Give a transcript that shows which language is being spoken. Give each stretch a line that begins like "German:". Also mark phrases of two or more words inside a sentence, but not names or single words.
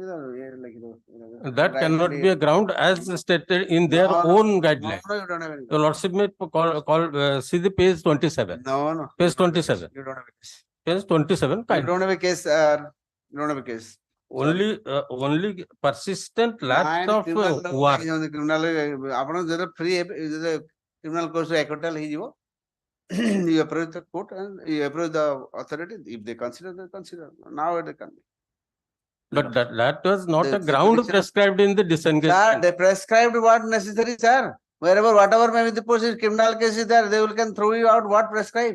English: That cannot be a ground as stated in their own guideline. No, you don't have any. Your lordship may see the page 27. No. Page 27. You don't have a case. Page 27. You Kind. don't have a case, sir. You don't have a case. Only persistent lapse of work. Criminal,
Odia: ଆପଣ ଯେତେ free ଯେତେ
English: criminal court acquittal ହେଇଯିବ you approach the court and you approach the authority if they consider they consider now it can be. But that was not The a ground petitioner- prescribed in the Sir, disengagement. they prescribed what necessary, sir. Whatever maybe the person criminal case is there, they will can throw you out what prescribed.